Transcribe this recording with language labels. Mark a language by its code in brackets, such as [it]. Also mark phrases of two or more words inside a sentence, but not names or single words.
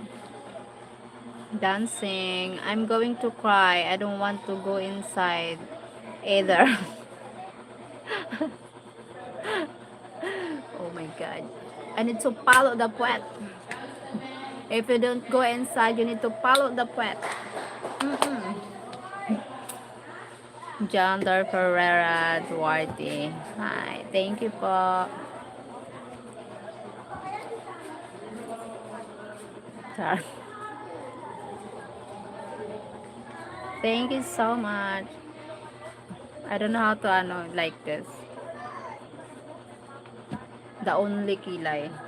[en] Dancing. I'm going to cry. I don't want to go inside either. Oh my god. I need to follow the puwet. If you don't go inside, you need to follow the puwet. Jonder Ferreira Duarte. Hi. Thank you po. Char. Thank you so much. I don't know how to like this. The only kilay.